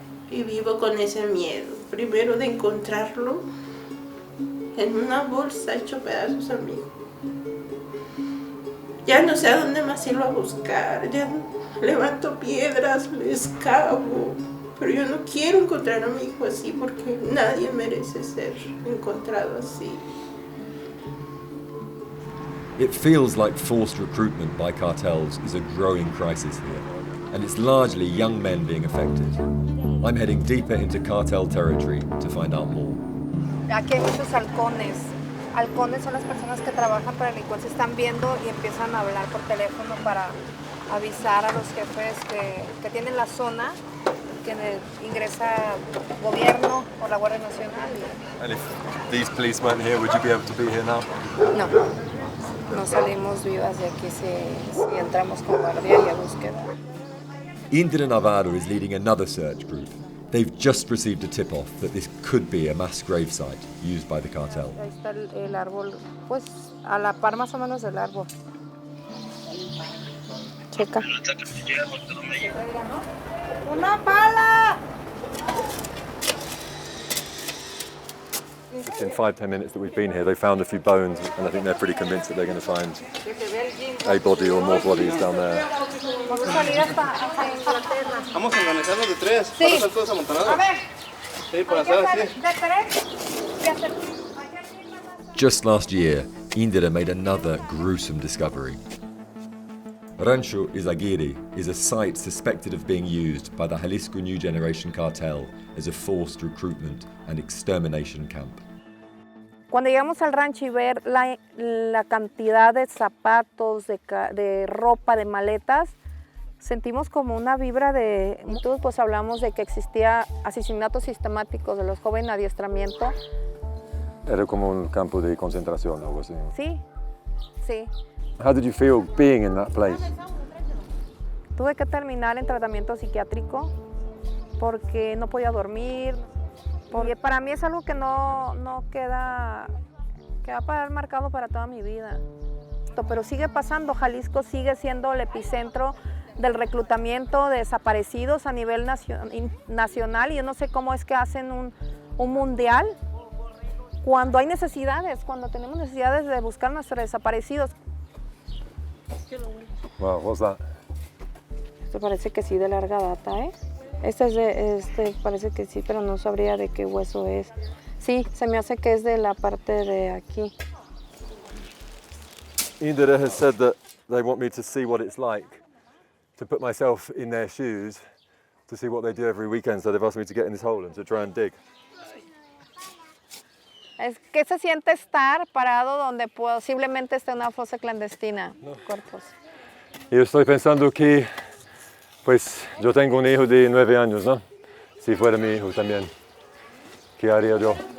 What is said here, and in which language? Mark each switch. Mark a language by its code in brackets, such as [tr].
[es] Y vivo con ese miedo, primero de encontrarlo en una bolsa hecho pedazos a mí. Ya no sé a dónde más irlo a buscar, ya levanto piedras, le excavo, pero yo no quiero encontrar a mi hijo así porque nadie merece ser encontrado así. [en] It feels like forced recruitment by cartels is a growing crisis here, and it's largely young men being affected. I'm heading deeper into cartel territory to find out more. [es] Aquí hay muchos halcones. Halcones son las personas que trabajan para delincuencia, están viendo y empiezan a hablar por teléfono para avisar a los jefes que tienen la zona, que ingresa gobierno o la Guardia Nacional. [en] And if these police weren't here, would you be able to be here now? [es] No salimos vivas de aquí si entramos con guardia y a búsqueda. [en] Indira Navarro is leading another search group. They've just received a tip-off that this could be a mass grave site used by the cartel. [es] Ahí está el árbol, pues a la par más o menos del árbol. Checa. ¡Una pala! [en] It's in 5-10 minutes that we've been here. They found a few bones, and I think they're pretty convinced that they're going to find a body or more bodies down there. [es] Vamos a salir hasta Inglaterra. Vamos a organizarnos de 3 Sí. para hacer todos amontonados. A ver. Sí, para hacer así. De 3. [en] Just last year, Indira made another gruesome discovery. Rancho Izaguirre is a site suspected of being used by the Jalisco New Generation cartel as a forced recruitment and extermination camp. [es] Cuando llegamos al rancho y ver la cantidad de zapatos, de ropa, de maletas, sentimos como una vibra de... Entonces pues hablamos de que existía asesinatos sistemáticos de los jóvenes, adiestramiento. Era como un campo de concentración o algo así. Sí, sí. [en] How did you feel being in that place? [es] Tuve que terminar en tratamiento psiquiátrico porque no podía dormir. Porque para mí es algo que no queda, que va a parar marcado para toda mi vida. Pero sigue pasando, Jalisco sigue siendo el epicentro del reclutamiento de desaparecidos a nivel nacional y yo no sé cómo es que hacen un mundial cuando hay necesidades, cuando tenemos necesidades de buscar a nuestros desaparecidos. [en] Wow, what's that? [es] Esto parece que sí de larga data, ¿eh? Este parece que sí, pero no sabría de qué hueso es. Sí, se me hace que es de la parte de aquí. [en] Indira has said that they want me to see what it's like, to put myself in their shoes, to see what they do every weekend. So they've asked me to get in this hole and to try and dig. [es] Es que se siente estar parado donde posiblemente esté una fosa clandestina. No. Cuerpos. Yo estoy pensando que, pues, yo tengo un hijo de 9 años, ¿no? Si fuera mi hijo también, ¿qué haría yo?